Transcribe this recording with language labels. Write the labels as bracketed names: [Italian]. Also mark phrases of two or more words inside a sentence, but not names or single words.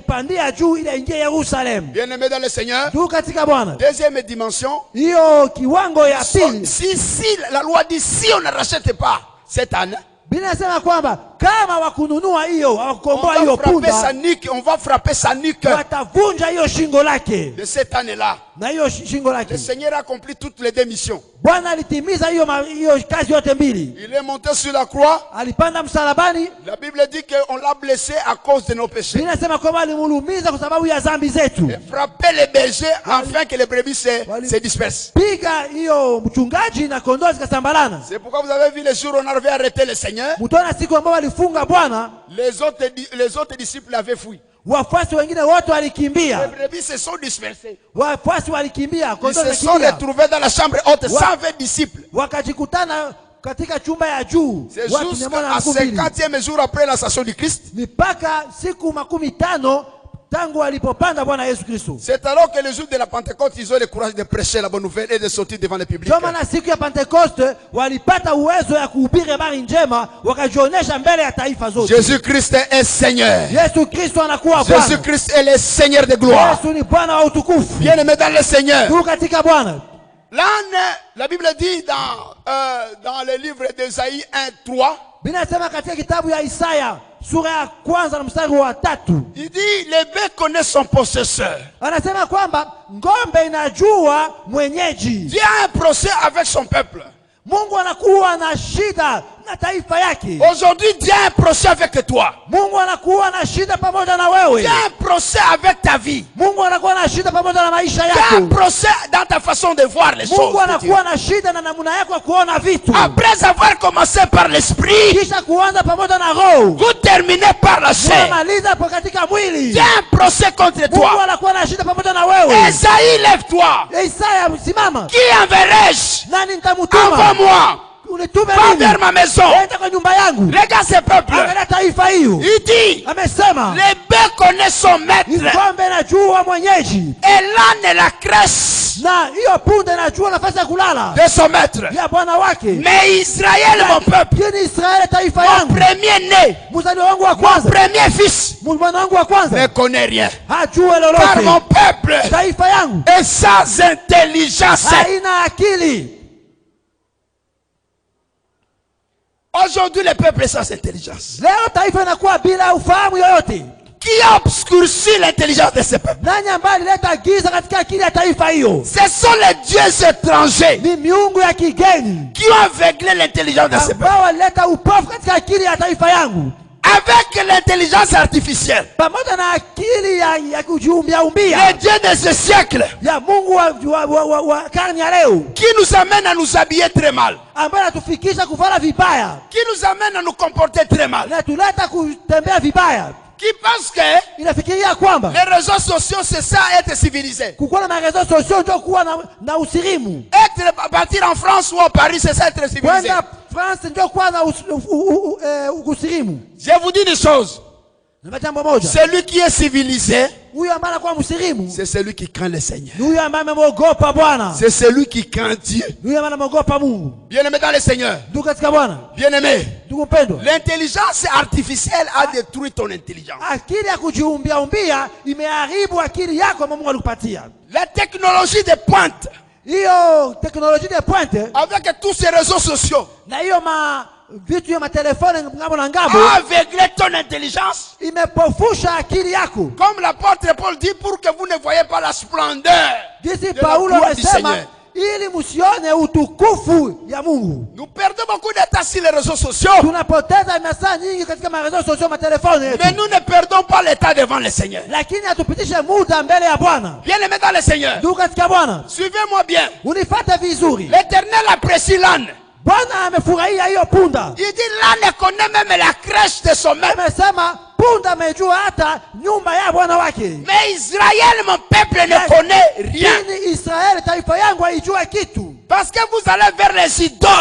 [French] Bien aimé dans le Seigneur, deuxième dimension, si la loi dit si on ne rachète pas cette âne, on va frapper sa nuque de cette année-là. [Swahili] na hiyo shingo [French] le [Swahili] lake. [French] Seigneur a accompli toutes les deux missions. [Swahili] Bwana alitimiza hiyo kazi yote mbili. [French] Il est monté sur la croix. [Swahili] Alipanda msalabani. [French] La Bible dit qu'on l'a blessé à cause de nos péchés. [Swahili] Inasema kwamba alimulumiza kwa sababu ya dhambi zetu. [French] Et frapper les bergers afin que les brebis se dispersent. [Swahili] Piga hiyo mchungaji na kondoo zikasambalana. [French] C'est pourquoi vous avez vu les jours où on avait arrêté le Seigneur. [Swahili] Mtaona siku ambayo walifunga Bwana, [French] Les autres disciples avaient fui. [Swahili] wafuasi wengine wote [French] Les [Swahili] walikimbia. [French] brebis se sont dispersées. [Swahili] Wafuasi walikimbia, [French] Ils [Swahili] kondoo [French] se sont [Swahili] zikimbia. [French] retrouvés dans la chambre haute, 120 disciples. [Swahili] Wakajikutana katika chumba ya juu. [French] C'est [Swahili] Watu [French] jusqu'à [Swahili] 120. [French] 50e jour après l'ascension du Christ. [Swahili] Mipaka siku 15 tangu alipopanda Bwana Yesu Kristo. [French] C'est alors que le jour de la Pentecôte, ils ont le courage de prêcher la bonne nouvelle et de sortir devant le public. [Swahili] Ndio maana siku ya Pentekoste walipata uwezo ya kuhubiri habari njema, wakajionesha mbele ya taifa zote. [French] Jésus-Christ est Seigneur. [Swahili] Yesu Kristo anakuwa Bwana. [French] Jésus-Christ est le Seigneur de gloire. [Swahili] Yesu ni Bwana wa utukufu. [French] Bien-aimé dans le Seigneur. [Swahili] Tu katika Bwana. [French] Là, la Bible dit dans le livre d'Ésaïe 1:3, [Swahili] Binasema katika kitabu ya Isaya sura ya kwanza na mstari wa 3. [French] il dit le bœuf connaît son possesseur. [Swahili] Anasema kwamba ngombe inajua mwenyeji. [French] Dieu a un procès avec son peuple. [Swahili] Mungu anakuwa na shida na taifa yake. [French] Aujourd'hui, Dieu a un procès avec toi. [Swahili] Mungu anakuwa na shida pamoja na wewe. [French] Dieu a un procès avec ta vie. [Swahili] Mungu anakuwa na shida pamoja na maisha [French] Dieu a un [Swahili] yako. [French] procès dans ta façon de voir les choses. [Swahili] Mungu [French] de Dieu. [Swahili] anakuwa na shida na namna yako ya kuona vitu. [French] Après avoir commencé par l'esprit, [Swahili] Kisha kuanza pamoja na roho. [French] vous terminez par la chair. [Swahili] Unamaliza hapo katika mwili. [French] Dieu a un procès contre [Swahili] Mungu [French] toi. [Swahili] anakuwa na shida pamoja na wewe. [French] Esaïe, lève-toi. [Swahili] Isaya, simama. [French] Qui enverrai-je? [Swahili] Nani nitamtuma? [French] Envoie-moi. [Swahili] Unitume [French] Va [Swahili] mimi. [French] vers ma maison. [Swahili] Enda kwa nyumba yangu. [French] Regarde ce peuple. [Swahili] Angalia taifa hiyo. [French] Il dit, [Swahili] Amesema [French] les bœufs connaissent son maître. [Swahili] ngombe inajua mwenyeji [French] Et l'âne la crèche [Swahili] na hiyo punda inajua nafasi ya kulala [French] de son maître. [Swahili] ya bwana wake. [French] Mais Israël, mon peuple, [Swahili] Lakini Israeli taifa [French] mon [Swahili] yangu, [French] premier-né, [Swahili] mzaliwa wangu wa [French] mon [Swahili] kwanza, [French] premier fils, [Swahili] mwana wangu wa [French] ne [Swahili] kwanza [French] connaît rien. [Swahili] hajue [French] Car mon [Swahili] lolote. [French] peuple [Swahili] Taifa yangu [French] est sans intelligence. [Swahili] haina akili. [French] Aujourd'hui, le peuple est sans intelligence. [Swahili] Leo taifa inakuwa bila ufahamu yoyote. [French] Qui a obscurci l'intelligence de ce peuple? [Swahili] Nani ambaye alileta giza katika akili ya taifa hiyo? [French] Ce sont les dieux étrangers [Swahili] Ni miungu ya kigeni [French] qui ont aveuglé l'intelligence de ce peuple. [Swahili] ambao walileta upofu katika akili ya taifa yangu. [French] Avec l'intelligence artificielle, [Swahili] Pamoja na akili ya kujiumbia [French] les [Swahili] umbia [French] dieux de ce siècle [Swahili] ya Mungu wa karne ya leo, [French] qui nous amènent à nous habiller très mal, [Swahili] ambaye anatufikisha kuvala vibaya, [French] qui nous amènent à nous comporter très mal, [Swahili] inatuleta kutembea vibaya. [French] qui pensent que [Swahili] Inafikiria kwamba [French] les réseaux sociaux, c'est ça être civilisé. [Swahili] kukuwa na marezo sosio ndio kuwa na usirimu. [French] Partir en France ou à Paris, c'est ça être civilisé. [Swahili] Kwenda France ndio kuwa na usirimu. [French] Je vous dis une chose, [Swahili] Na jambo moja, [French] celui qui est civilisé, [Swahili] huyo ambaye anakuwa msirimu [French] c'est celui qui craint le Seigneur. [Swahili] ni huyo ambaye ameogopa Bwana, [French] C'est celui qui craint Dieu. [Swahili] ni huyo ambaye ameogopa Mungu. [French] Bien-aimé dans le Seigneur, [Swahili] Ndugu katika Bwana, [French] bien-aimé, [Swahili] ndugu mpendwa, [French] l'intelligence artificielle a détruit ton intelligence. [Swahili] akili ya kujiumbia umbia imeharibu akili yako ambayo Mungu alikupatia. [French] La technologie de pointe, [Swahili] Hiyo teknolojia [French] de pointe avec tous ces réseaux sociaux, [Swahili] na hiyo vitu ya matelefoni ngambo na ngambo [French] a aveuglé ton intelligence. [Swahili] imepofusha akili yako. [French] Comme l'apôtre Paul dit, pour que vous ne voyez pas la splendeur [Swahili] Jinsi [French] de la [Swahili] Paulo [French] gloire du [Swahili] amesema [French] Seigneur. [Swahili] ili msione utukufu ya Mungu. [French] Nous perdons beaucoup de temps sur les réseaux sociaux, [Swahili] Tunapoteza masaa nyingi katika marezo sosio matelefoni yetu, [French] mais nous ne perdons pas le temps devant le Seigneur. [Swahili] lakini hatupitishe muda mbele ya Bwana. [French] Bien-aimé dans le Seigneur, [Swahili] Ndugu katika Bwana, [French] suivez-moi bien. [Swahili] unifuate vizuri. [French] L'Éternel apprécie l'âne. [Swahili] Bwana amefurahia hiyo punda. [French] Il dit l'âne connaît même la crèche de son maître. [Swahili] Amesema punda amejua hata nyumba ya bwana wake. [French] Mais Israël, mon peuple, ne connaît rien. [Swahili] Lakini Israeli taifa yangu haijua kitu. [French] Parce que vous allez vers les idoles,